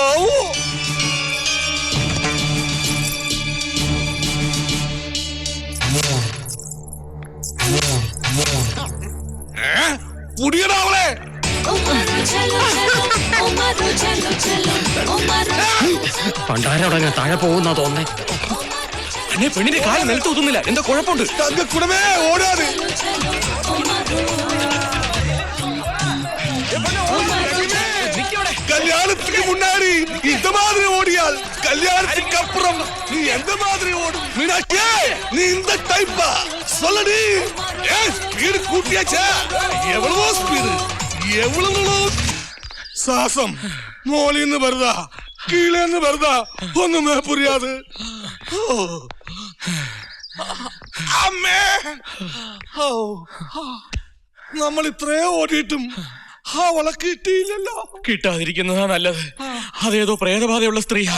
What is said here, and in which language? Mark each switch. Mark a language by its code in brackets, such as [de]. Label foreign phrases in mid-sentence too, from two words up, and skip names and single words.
[ml] പുടിയടാവളെ. പണ്ടാരടങ്ങ താഴെ പോകുന്നാ തോന്നേ. അന്നെ പെണ്ണിന്റെ കാല് നിലത്ത് ഒതുന്നില്ല. എന്താ കുഴപ്പമുണ്ട്? തങ്കക്കുടമേ ഓടാതെ. [ta] கல்யாணத்துக்கு முன்னாடி இந்த மாதிரி ஓடியால் கல்யாணத்துக்கு அப்புறம் நீ எந்த மாதிரி ஓடும்? மீனாட்சி, நீ இந்த டைப்பா? சொல்லடி. ஸ்பீடு கூட்டியாச்சா? எவ்வளவோ ஸ்பீடு, எவ்வளவோ சாசம். மோளின்னு வருதா கீழேன்னு வருதா ஒன்னுமே புரியாதே. [ml] അമ്മേ, നമ്മൾ ഇത്രേ ഓടിയിട്ടും അവളെ കിട്ടിയില്ലല്ലോ. കിട്ടാതിരിക്കുന്നതാ നല്ലത്. അതേതോ പ്രേതബാധയുള്ള സ്ത്രീയാ.